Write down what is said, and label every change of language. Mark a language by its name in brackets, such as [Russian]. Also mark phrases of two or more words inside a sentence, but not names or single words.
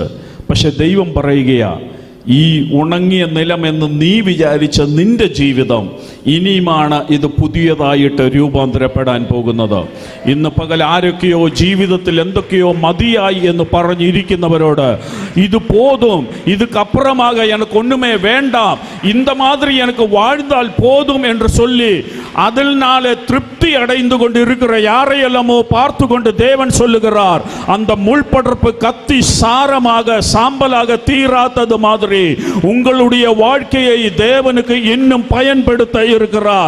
[Malayalam] പക്ഷെ ദൈവം പറയുകയാ, ഈ ഉണങ്ങിയ നിലമെന്ന് നീ വിചാരിച്ച നിന്റെ ജീവിതം ഇനിയുമാണ് ഇത് പുതിയതായിട്ട് രൂപാന്തരപ്പെടാൻ പോകുന്നത്. ഇന്ന് പകൽ ആരൊക്കെയോ ജീവിതത്തിൽ എന്തൊക്കെയോ മതിയായി എന്ന് പറഞ്ഞിരിക്കുന്നവരോട്, ഇത് [Tamil] போதும், இதுக்கப்புறமாக எனக்கு ஒண்ணுமே வேண்டாம், இந்த மாதிரி எனக்கு வாழ்ந்தால் போதும் என்று சொல்லி அதனால திருப்தி அடைந்து கொண்டு இருக்கிற யாரையெல்லாமோ பார்த்து கொண்டு தேவன் சொல்லுகிறார், அந்த முள்படர்ப்பு கத்தி சாரமாக சாம்பலாக தீராதது மாதிரி உங்களுடைய வாழ்க்கையை தேவனுக்கு இன்னும் பயன்படுத்த இருக்கிறார்.